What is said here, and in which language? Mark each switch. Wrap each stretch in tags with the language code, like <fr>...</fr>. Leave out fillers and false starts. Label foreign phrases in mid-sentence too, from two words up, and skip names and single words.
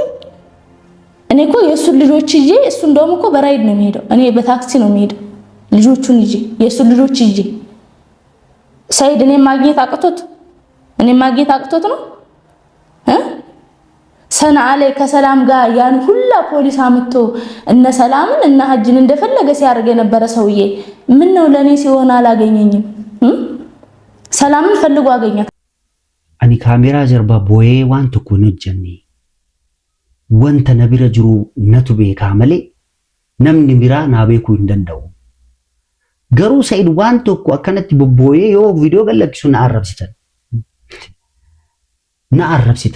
<am>እኔ እኮ የሱን ልጆች ይዤ እሱ እንደውም እኮ በራይድ ነው የሚሄደው፣ እኔ በታክሲ ነው የሚሄደው ልጆቹን ይዤ የሱን ልጆች ይዤ። ሰይድ እኔ ማግኘት አቅቶት ነው ሰንዓ ላይ ከሰላም ጋር ያን ሁላ ፖሊስ አምጥቶ እነ ሰላምን እና ሀጅን እንደፈለገ ሲያደርግ የነበረ ሰውዬ ምን ነው ለኔ ሲሆን አላገኘኝም? ሰላምን ፈልጎ አገኛት።</am> <om>ani kaameraa ጀርባ boo'ee waan tokko hin hojjenne. Wanta na bira jiru natu beekaa malee namni biraa naa beekuu hin danda'u. Garuu Sa'iid waan tokko akkanatti bobboo'ee yoo viidiyoo galakkisu na arrabsitan.</om>